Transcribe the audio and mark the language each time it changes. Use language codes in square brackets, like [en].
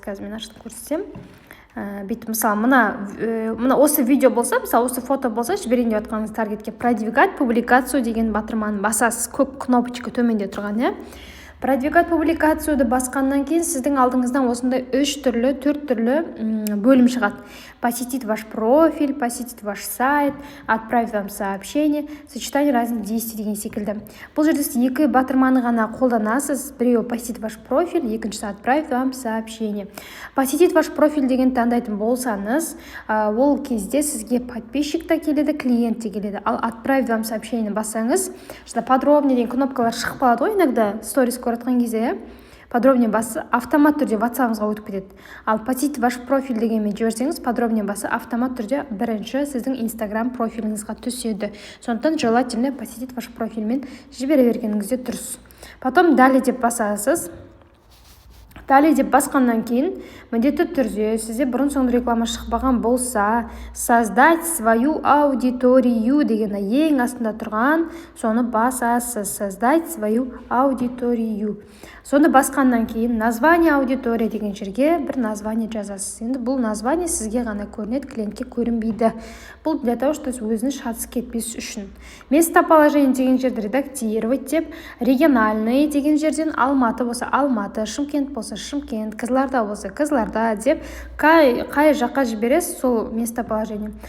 [kk] Қазір мен ашып көрсетсем. Бүйтіп, мысалы, мына осы видео болса, мысалы, осы фото болса, жіберейін деп жатқаныңыз таргетке [ru] продвигать публикацию [kk] деген батырманы басасыз, көк кнопочка төменде тұрған, Продвигать публикацияды басқаннан кейін сіздің алдыңыздан осындай 4 түрлі бөлім шығады. [ru] Посетить ваш профиль, посетить ваш сайт, отправить вам сообщение, сочетание разных действий [kk] деген секілді. Бұл жерде сіз екі батырманы ғана қолданасыз. Біреуі [ru] посетить ваш профиль, [kk] екіншісі [ru] отправить вам сообщение. Посетить ваш профиль [kk] деген таңдайтын болсаңыз, ол кезде сізге подписчик та келеді, клиент те келеді. Ал [ru] отправить вам сообщение [kk] бассаңыз, подробнее деген кнопкалар шығып қалады ғой, [ru] иногда [kk] сторис көратқан кезде, подробнее басы автомат түрде WhatsApp-ыңызға өтіп кетеді. Ал [ru] посетить ваш профиль [kk] дегенмен жіберсеңіз, подробнее басы автомат түрде бірінші сіздің Instagram профиліңізға түседі. Сондықтан [ru] желательно [kk] посетить ваш профильмен жібере бергеніңізде дұрыс. Потом далее деп басасыз. Далее деп басқаннан кейін міндетті түрде сізде бұрын соңды реклама шықпаған болса, [ru] создать свою аудиторию [kk] деген ең астында тұрған, соны басасыз. [ru] Создать свою аудиторию. [kk] Соны басқаннан кейін [ru] название аудитория [kk] деген жерге бір название жазасыз. Енді бұл название сізге ғана көрінеді, клиентке көрінбейді. Бұл [ru] для того, что [kk] өзінің шатысы кетпес үшін. Местоположение деген жерді редактировать деп, региональный деген жерден Алматы болса Алматы, Шымкент болса Шымкент, Қызылорда болса Қызылорда деп, қай жаққа жібересіз сол местоположение.